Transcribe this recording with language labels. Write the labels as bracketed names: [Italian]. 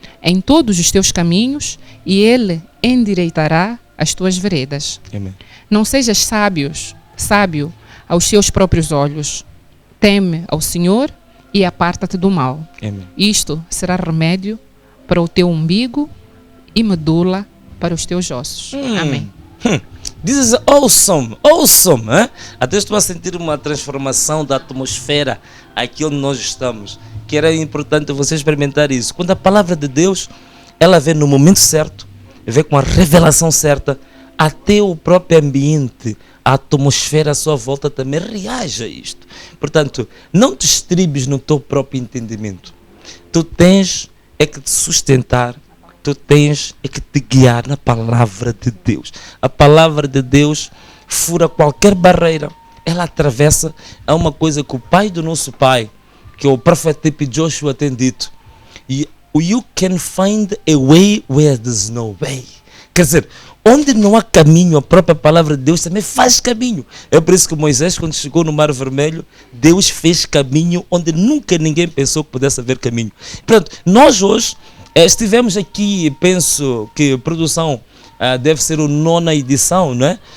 [Portuguese] em todos os teus caminhos e Ele endireitará as tuas veredas. Amém. Não sejas sábio aos teus próprios olhos. Teme ao Senhor e aparta-te do mal. Amém. Isto será remédio para o teu umbigo e medula para os teus ossos. Amém. [English] This is awesome, awesome. [Portuguese] Hein? Até estou a sentir uma transformação da atmosfera aqui onde nós estamos. Que era importante você experimentar isso. Quando a palavra de Deus, ela vem no momento certo, vem com a revelação certa, até o próprio ambiente, a atmosfera à sua volta também reage a isto. Portanto, não te estribes no teu próprio entendimento. Tu tens é que te sustentar, tu tens é que te guiar na palavra de Deus. A palavra de Deus fura qualquer barreira. Ela atravessa a uma coisa que o pai do nosso pai, que o profeta Joshua tem dito. [English] You can find a way where there's no way. [Portuguese] Quer dizer, onde não há caminho, a própria palavra de Deus também faz caminho. É por isso que Moisés, quando chegou no Mar Vermelho, Deus fez caminho onde nunca ninguém pensou que pudesse haver caminho. Portanto, nós hoje estivemos aqui, penso que a produção deve ser a 9ª edição, não é?